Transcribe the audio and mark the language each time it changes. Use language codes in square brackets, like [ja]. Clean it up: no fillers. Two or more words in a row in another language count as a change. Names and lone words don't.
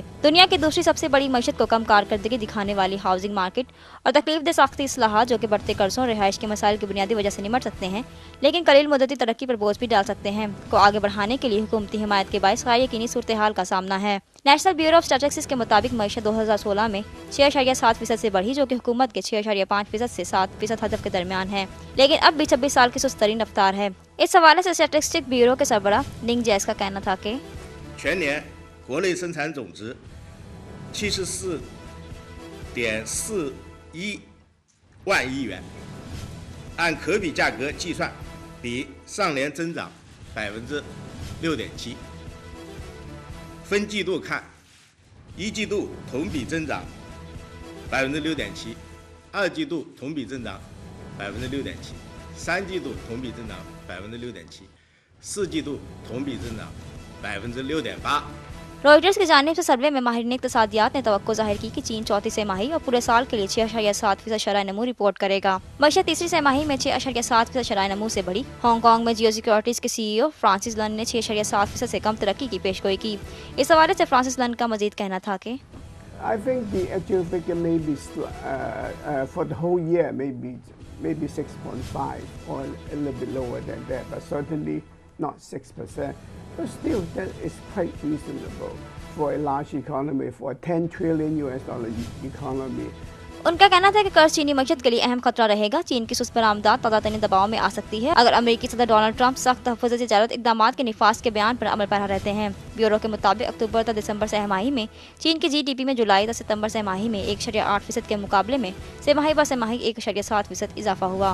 [ur] دنیا کی دوسری سب سے بڑی معیشت کو کم کارکردگی دکھانے والی [en] housing market [ur] اور تکلیف دہ ساختی اصلاحات، جو کہ بڑھتے قرضوں اور رہائش کے مسائل کی بنیادی وجہ سے نمٹ سکتے ہیں، لیکن قلیل مدتی ترقی پر بوجھ بھی ڈال سکتے ہیں، کو آگے بڑھانے کے لیے حکومتی حمایت کے باعث غیر یقینی صورت حال کا سامنا ہے. نیشنل بیورو آف اسٹیٹسٹکس کے مطابق معیشت 2016 میں 6.7% سے بڑھی، جو کہ حکومت کے 6.5% سے 7% ہدف کے درمیان ہے، لیکن اب بھی 26 سال کی سست ترین رفتار ہے. اس حوالے سے اسٹیٹسٹکس بیورو کے سربراہ لنگ جیس کا کہنا تھا کہ [zh] 全年国内生产总值74.41万亿元，按可比价格计算，比上年增长6.7%。分季度看，一季度同比增长6.7%，二季度同比增长6.7%，三季度同比增长6.7%，四季度同比增长6.8%。 [ur] رائٹرز کی جانب سے سروے میں ماہرین اقتصادیات نے توقع ظاہر کی کہ چین چوتھی تماہی اور پورے سال کے لیے 6.7% شرح نمو رپورٹ کرے گا. معیشت تیسری تماہی میں 6.7% شرح نمو سے بڑھی۔ ہانگ کانگ میں جیو سکیورٹیز کے CEO فرانسس لن نے 6.7% سے کم ترقی کی پیشگوئی کی. اس حوالے سے فرانسس لن کا مزید کہنا تھا کہ [en] I think the actual figure may be for the whole year maybe 6.5 or a little bit lower than that, but certainly not 6%. But still, that is quite reasonable for a large economy, for a $10 trillion economy. [ur] ان کا کہنا تھا کہ قرض چینی معیشت کے لیے اہم خطرہ رہے گا۔ چین کی سست برآمدات تازہ ترین دباؤ میں آ سکتی ہے اگر امریکی صدر ڈونلڈ ٹرمپ سخت تحفظ تجارت اقدامات کے نفاذ کے بیان پر عمل پیرا رہتے ہیں. بیورو کے مطابق اکتوبر تک دسمبر تماہی میں چین کی GDP میں جولائی تک ستمبر تماہی میں 1.8% کے مقابلے میں تماہی بہ تماہی 1.7% اضافہ ہوا.